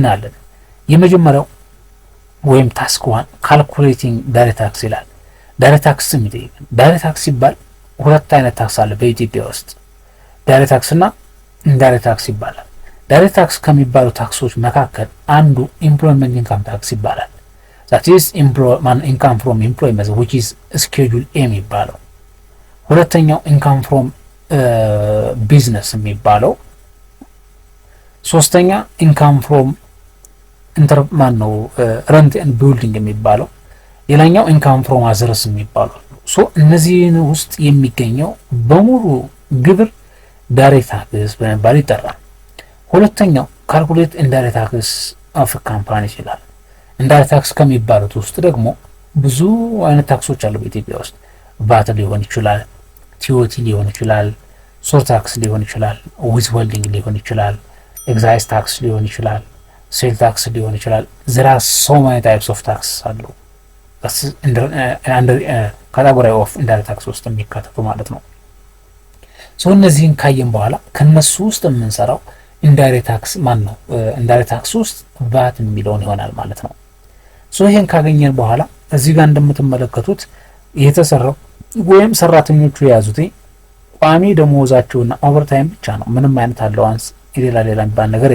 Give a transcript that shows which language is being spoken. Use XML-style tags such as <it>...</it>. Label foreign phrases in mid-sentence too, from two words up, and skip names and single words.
<am>እናያለን። የመጀመሪያው ወይም</am> <en>task 1 calculating direct tax ይላል። direct tax የሚጠይቀን ዳይሬክት ታክስ</en> <am>ሲባል ሁለት አይነት ታክስ አለ በኢትዮጵያ ውስጥ፣</am> <en>direct tax እና indirect tax ይባላል። direct tax</en> <am>ከሚባሉ ታክሶች መካከል አንዱ</am> <en>employment income tax ይባላል። that is income from employment which is schedule A</en> <am>የሚባለው። ሁለተኛው</am> <en>income from business</en> <am>የሚባለው። ሶስተኛ</am> <en>income from rent and building</en> <am>የሚባለው። ሌላኛው</am> <en>income from others</en> <am>የሚባለው። እነዚህን ውስጥ የሚገኘው በሙሉ ግብር</am> <en>direct tax</en> <am>በመባል ይጠራል። ሁለተኛው</am> <en>calculate indirect tax of company</en> <am>ይችላል።</am> <en>indirect tax</en> <am>ከሚባሉት ውስጥ ደግሞ ብዙ አይነት ታክሶች አሉ በኢትዮጵያ ውስጥ። ቫት ሊሆን ይችላል፣ ቲኦቲ ሊሆን ይችላል፣</am> <en>sur tax</en> <am>ሊሆን ይችላል፣</am> <en>with holding</en> <am>ሊሆን ይችላል፣</am> <en>excise tax</en> <am>ሊሆን ይችላል፣</am> <en>sale tax</en> <am>ሊሆን ይችላል።</am> <en>there are so many types of tax</en> <am>አሉ</am> <en>under category of indirect tax</en> <am>ውስጥ የሚካተቱ ማለት ነው። እነዚህን ካየን በኋላ ከነሱ ውስጥ የምንሰራው</am> <en>indirect tax</en> <am>ነው።</am> <en>indirect tax</en> <am>ውስጥ ቫት የሚለውን ይሆናል ማለት ነው። ይሄን ካገኘን በኋላ እዚህ ጋር እንደምትመለከቱት የተሰራው ወይም ሰራተኞቹ የያዙት ቋሚ ደሞዛቸውና ኦቨርታይም ብቻ ነው። ምንም አይነት አላዋንስ ሌላ የሚባል ነገር</am>